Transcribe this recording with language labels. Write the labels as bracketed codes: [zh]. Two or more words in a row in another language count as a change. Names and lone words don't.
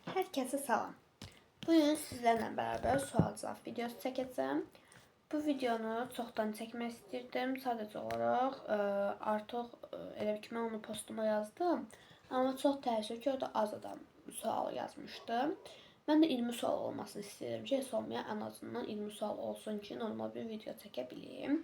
[tr] Herkese selam. Bugün sizlerle beraber sual cevap videosu çəkəcəm. [az] Bu videonu çoxdan çəkmək istirdim. Sadəcə olaraq artıq elə ki mən onu postuma yazdım. Amma çox təəssüf ki orada az adam sual yazmışdı. Mən də 20 sual olmasını istəyirəm ki, heç olmaya ən azından 20 sual olsun ki, normal bir video çəkə bileyim.